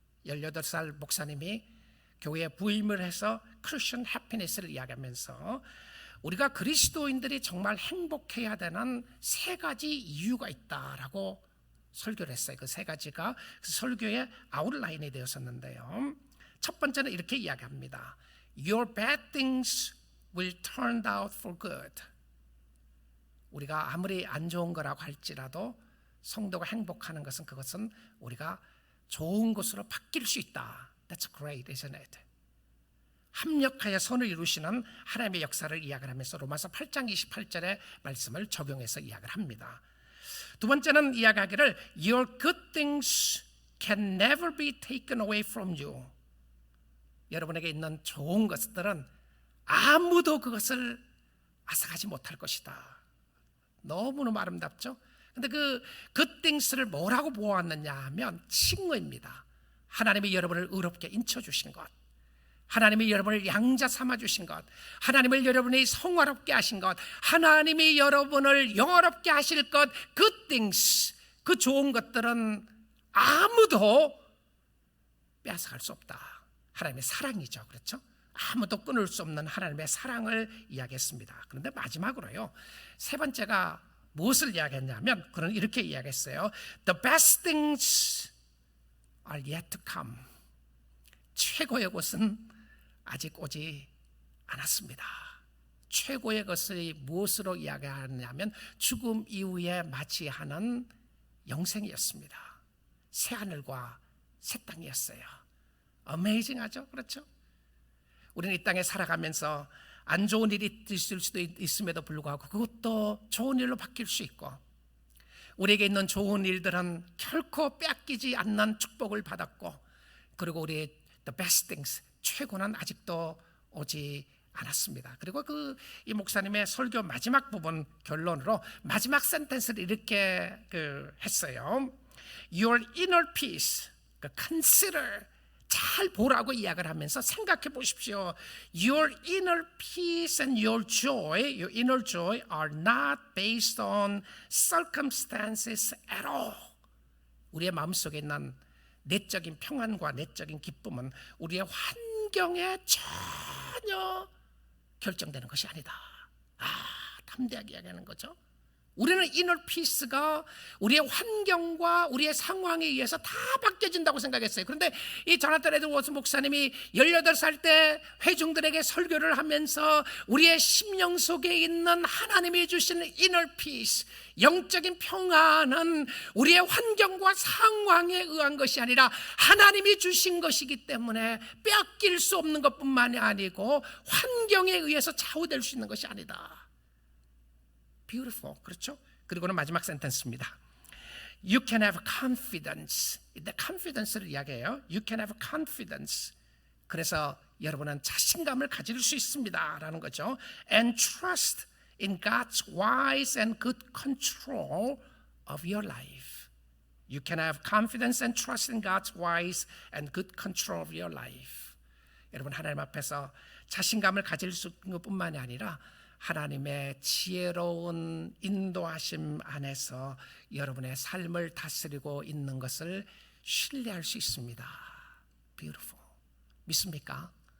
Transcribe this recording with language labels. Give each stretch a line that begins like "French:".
Korean: 18살 목사님이 교회에 부임을 해서 크리스천 해피니스를 이야기하면서 우리가 그리스도인들이 정말 행복해야 되는 3가지 이유가 있다라고 설교를 했어요. 그 3가지가 설교의 아웃라인이 되었었는데요. 첫 번째는 이렇게 이야기합니다.
English: Your bad things will turn out for good.
Korean: 우리가 아무리 안 좋은 거라고 할지라도 성도가 행복하는 것은, 그것은 우리가 좋은 것으로 바뀔 수 있다.
English: That's great, isn't it?
Korean: 합력하여 선을 이루시는 하나님의 역사를 이야기를 하면서 로마서 8장 28절의 말씀을 적용해서 이야기를 합니다. 두 번째는 이야기하기를
English: Your good things can never be taken away from you.
Korean: 여러분에게 있는 좋은 것들은 아무도 그것을 앗아가지 못할 것이다. 너무너무 아름답죠? 근데 그
English: good things
Korean: 를 뭐라고 보았느냐 하면 칭의입니다. 하나님이 여러분을 의롭게 인쳐주신 것, 하나님이 여러분을 양자 삼아주신 것, 하나님을 여러분이 성화롭게 하신 것, 하나님이 여러분을 영화롭게 하실 것,
English: good things,
Korean: 그 좋은 것들은 아무도 빼앗아갈 수 없다. 하나님의 사랑이죠. 그렇죠? 아무도 끊을 수 없는 하나님의 사랑을 이야기했습니다. 그런데 마지막으로요, 3번째가 무엇을 이야기했냐면 그는 이렇게 이야기했어요.
English: The best things are yet to come.
Korean: 최고의 곳은 아직 오지 않았습니다. 최고의 것을 무엇으로 이야기하느냐면 죽음 이후에 맞이하는 영생이었습니다. 새하늘과 새 땅이었어요. 어메이징하죠? 그렇죠? 우리는 이 땅에 살아가면서 안 좋은 일이 있을 수도 있음에도 불구하고 그것도 좋은 일로 바뀔 수 있고, 우리에게 있는 좋은 일들은 결코 뺏기지 않는 축복을 받았고, 그리고 우리의
English: the best things,
Korean: 최고는 아직도 오지 않았습니다. 그리고 이 목사님의 설교 마지막 부분 결론으로 마지막 센텐스를 이렇게 했어요.
English: Your inner peace, consider,
Korean: 잘 보라고 이야기를 하면서 생각해 보십시오.
English: Your inner peace and your inner joy are not based on circumstances at all.
Korean: 우리의 마음속에 있는 내적인 평안과 내적인 기쁨은 우리의 환경에 전혀 결정되는 것이 아니다. 담대하게 이야기하는 거죠. 우리는 이너 피스가 우리의 환경과 우리의 상황에 의해서 다 바뀌어진다고 생각했어요. 그런데 이 조나탄 에드워즈 목사님이 18살 때 회중들에게 설교를 하면서 우리의 심령 속에 있는 하나님이 주시는 이너 피스, 영적인 평안은 우리의 환경과 상황에 의한 것이 아니라 하나님이 주신 것이기 때문에 빼앗길 수 없는 것뿐만이 아니고 환경에 의해서 좌우될 수 있는 것이 아니다.
English: Beautiful,
Korean: 그렇죠? 그리고는 마지막 센텐스입니다.
English: You can have confidence.
Korean: 이때 confidence를 이야기해요.
English: You can have confidence.
Korean: 그래서 여러분은 자신감을 가질 수 있습니다 라는 거죠.
English: And trust in God's wise and good control of your life. You can have confidence and trust in God's wise and good control of your life.
Korean: 여러분, 하나님 앞에서 자신감을 가질 수 있는 것뿐만이 아니라 하나님의 지혜로운 인도하심 안에서 여러분의 삶을 다스리고 있는 것을 신뢰할 수 있습니다.
English: Beautiful.
Korean: 믿습니까?